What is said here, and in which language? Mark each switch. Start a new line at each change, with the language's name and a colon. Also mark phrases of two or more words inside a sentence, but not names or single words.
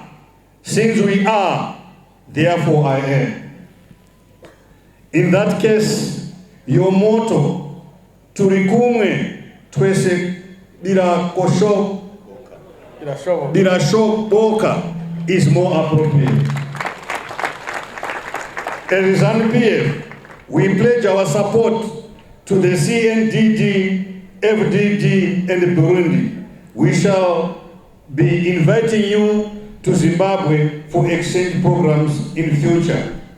English: Since we are, therefore I am. In that case, your motto,
Rundi: Turikumwe twese dirashoboka,
English: is more appropriate. As ZANU-PF, we pledge our support to the Cndd-Fdd and Burundi. We shall be inviting you to Zimbabwe for exchange programs in future.